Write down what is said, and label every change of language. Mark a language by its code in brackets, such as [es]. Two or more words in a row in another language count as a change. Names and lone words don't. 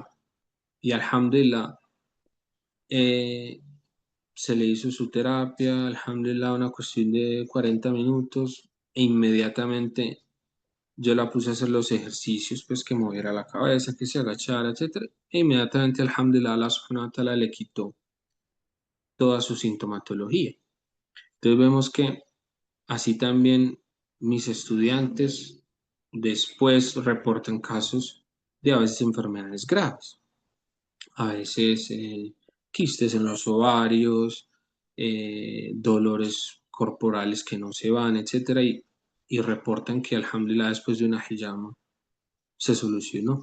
[es] Y alhamdulillah, eh, se le hizo su terapia, alhamdulillah, una cuestión de 40 minutos e inmediatamente yo la puse a hacer los ejercicios, pues que moviera la cabeza, que se agachara, etcétera. E inmediatamente, alhamdulillah, Allah [ar] سبحانه وتعالى [es] le quitó toda su sintomatología. Entonces vemos que así también mis estudiantes después reportan casos de a veces enfermedades graves, a veces quistes en los ovarios, dolores corporales que no se van, etcétera, y reportan que alhamdulillah después de una hijama se solucionó.